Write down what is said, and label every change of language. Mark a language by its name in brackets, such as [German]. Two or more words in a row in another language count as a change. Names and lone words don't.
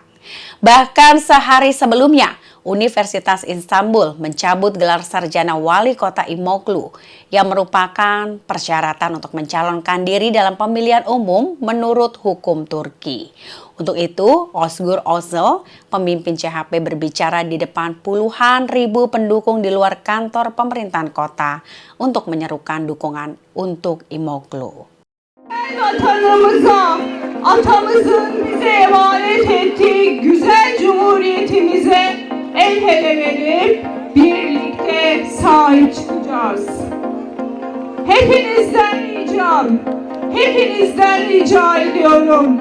[Indonesian] Bahkan sehari sebelumnya, Universitas Istanbul mencabut gelar sarjana wali kota İmamoğlu yang merupakan persyaratan untuk mencalonkan diri dalam pemilihan umum menurut hukum Turki. Untuk itu, Özgür Özel, pemimpin CHP berbicara di depan puluhan ribu pendukung di luar kantor pemerintahan kota untuk menyerukan dukungan untuk İmamoğlu. [Turkish] Vatanımıza, atamızın bize emanet ettiği güzel cumhuriyetimize el ele verip birlikte sahip çıkacağız. Hepinizden rica ediyorum.